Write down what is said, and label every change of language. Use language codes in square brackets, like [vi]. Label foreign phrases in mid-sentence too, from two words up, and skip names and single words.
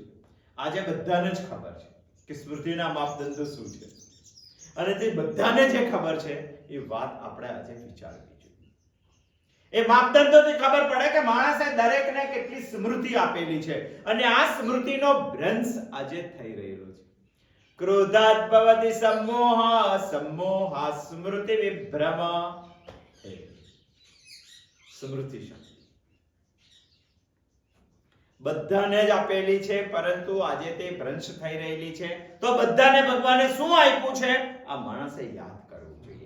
[gu] આજે બધાને જ ખબર છે કે સ્મૃતિના માપદંડો શું છે, અને તે બધાને જે ખબર છે એ વાત આપણે આજે વિચારવી જોઈએ. એ માપદંડોથી ખબર પડે કે માણસે દરેકને કેટલી સ્મૃતિ આપેલી છે, અને આ સ્મૃતિનો ભ્રંશ આજે થઈ રહેલો છે. [sa] ક્રોધાત ભવતિ सम्मोह, सम्मोहात् સ્મૃતિ વિભ્રમ. [gu] સ્મૃતિ શક્તિ બધાને જ આપેલી છે, પરંતુ આજે તે ભ્રંશ થઈ રહેલી છે. તો બધાને ભગવાને શું આપ્યું છે આ માણસે યાદ કરવું જોઈએ.